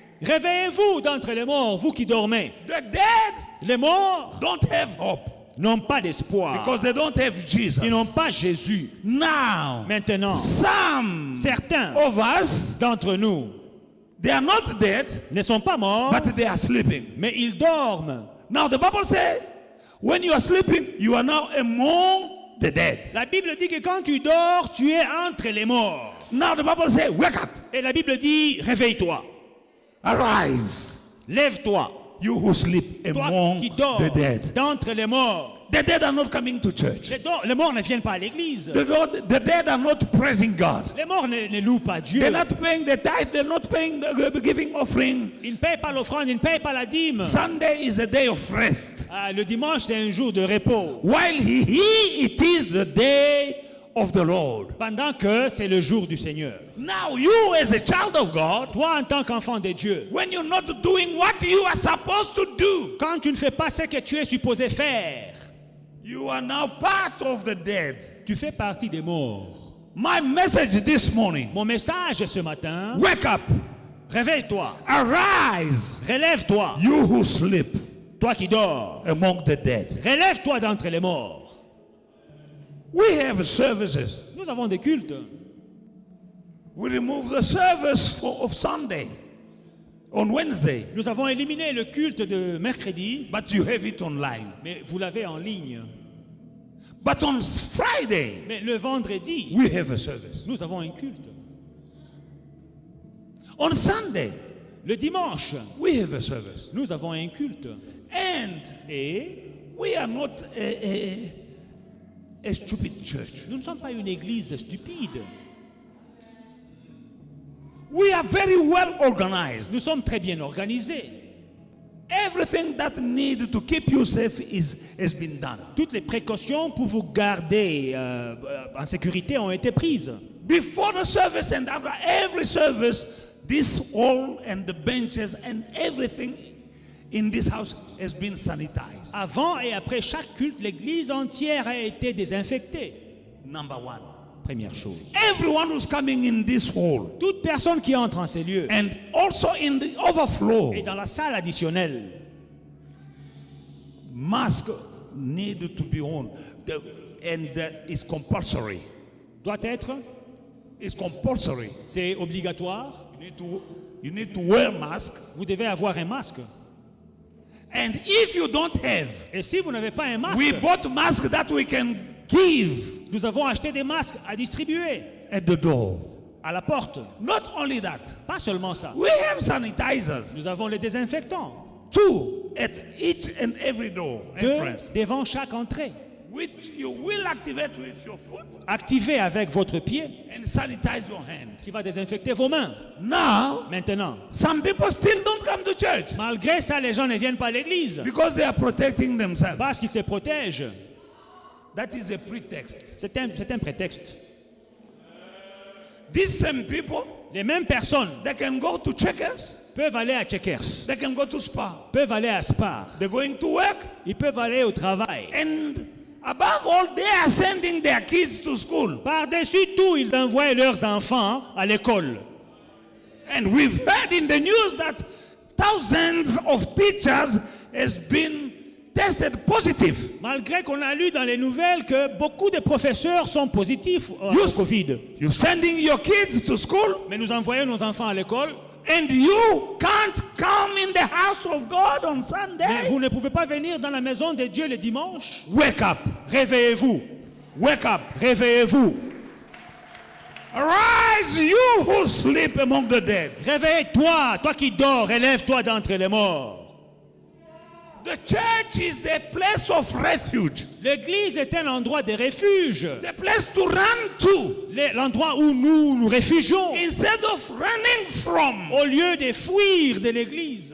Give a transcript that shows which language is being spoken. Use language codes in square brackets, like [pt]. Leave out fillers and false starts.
[fr] Réveillez-vous d'entre les morts, vous qui dormez. [en] The dead [fr] Les morts [en] don't have hope [fr] n'ont pas d'espoir. [en] because they don't have Jesus. [fr] Ils n'ont pas Jésus. [en] Now, [fr] Maintenant, [en] some [fr] certains [en] of us, [fr] d'entre nous [en] they are not dead, [fr] ne sont pas morts, [en] but they are sleeping. [fr] mais ils dorment. [en] Now, the Bible says, when you are sleeping, you are now among the dead. [fr] La Bible dit que quand tu dors, tu es entre les morts. [en] Now, the Bible says, wake up, [fr] Et la Bible dit, réveille-toi, [en] arise, [fr] lève-toi, [en] you who sleep [fr] toi [en] among [fr] qui dors [en] the dead. [fr] d'entre les morts. [en] The dead are not coming to church. [fr] Les morts ne viennent pas à l'église. [en] The dead are not praising God. [fr] Les morts ne louent pas Dieu. [en] They're not paying the tithe. They're not paying the giving offering. [fr] Ils ne payent pas l'offrande, ils ne payent pas la dîme. [en] Sunday is a day of rest. [fr] Ah, le dimanche, c'est un jour de repos. [en] While it is the day of the Lord. [fr] Pendant que c'est le jour du Seigneur. [en] Now you as a child of God, [fr] Toi, en tant qu'enfant de Dieu, [en] when you're not doing what you are supposed to do, [fr] quand tu ne fais pas ce que tu es supposé faire, [en] you are now part of the dead. [fr] tu fais partie des morts. [en] My message this morning, [fr] Mon message ce matin, [en] wake up, [fr] réveille-toi, [en] arise, [fr] relève-toi, [en] you who sleep [fr] toi qui dors, [en] among the dead. [fr] relève-toi d'entre les morts. [en] We have services. [fr] Nous avons des cultes. [en] We remove the service of Sunday on Wednesday, [fr] Nous avons éliminé le culte de mercredi, [en] but you have it online. [fr] mais vous l'avez en ligne. [en] But on Friday, [fr] Mais le vendredi, [en] we have a service. [fr] nous avons un culte. [en] On Sunday, [fr] Le dimanche, [en] we have a service. [fr] nous avons un culte. [en] And [fr] Et [en] we are not a stupid church. [fr] nous ne sommes pas une église stupide. [en] We are very well organized. [fr] Nous sommes très bien organisés. [en] Everything that need to keep you safe has been done. [fr] Toutes les précautions pour vous garder en sécurité ont été prises. [en] Before the service and after every service, this hall and the benches and everything in this house has been sanitized. [fr] Avant et après chaque culte, l'église entière a été désinfectée. [en] Number one. [fr] Première chose. [en] Everyone who's coming in this hall [fr] Toute personne qui entre en ces lieux [en] and also in the overflow, [fr] et dans la salle additionnelle, [en] mask need to be on, and is compulsory. [fr] doit être, [en] It's compulsory. [fr] c'est obligatoire. [en] You need to wear mask, [fr] Vous devez avoir un masque. [en] And if you don't have, [fr] Et si vous n'avez pas un masque, [en] we bought masks that we can give [fr] nous avons acheté des masques à distribuer [en] at the door. [fr] à la porte. [en] Not only that, [fr] Pas seulement ça. [en] we have sanitizers. [fr] Nous avons les désinfectants. [en] 2 at each and every door [fr] 2 [en] entrance, [fr] devant chaque entrée. [en] which you will activate with your foot [fr] Activez avec votre pied [en] and sanitize your hand. [fr] qui va désinfecter vos mains. [en] Now, [fr] Maintenant, [en] some people still don't come to church [fr] malgré ça, les gens ne viennent pas à l'église [en] because they are protecting themselves. [fr] parce qu'ils se protègent. [en] That is a pretext. [fr] C'est un prétexte. [en] These same people, [fr] Les mêmes personnes [en] they can go to checkers, [fr] peuvent aller à Checkers, [en] they can go to spa, [fr] peuvent aller à Spar, [en] they're going to work, [fr] ils peuvent aller au travail. [en] and above all, they are sending their kids to school. [fr] Par-dessus tout, ils envoient leurs enfants à l'école. [en] And we've heard in the news that thousands of teachers has been tested positive. [fr] Malgré qu'on a lu dans les nouvelles que beaucoup de professeurs sont positifs au Covid. [en] You're sending your kids to school, [fr] Mais nous envoyons nos enfants à l'école. [en] and you can't come in the house of God on [fr] Mais [en] Sunday. [fr] vous ne pouvez pas venir dans la maison de Dieu le dimanche. [en] Wake up. [fr] Réveillez-vous. [en] Wake up. [fr] Réveillez-vous. [en] Arise, you who sleep among the dead. [fr] Réveille-toi, toi qui dors, élève-toi d'entre les morts. [en] The church is the place of refuge, [fr] L'église est un endroit de refuge. [en] the place to run to [fr] L'endroit où nous nous réfugions [en] instead of running from. [fr] au lieu de fuir de l'église.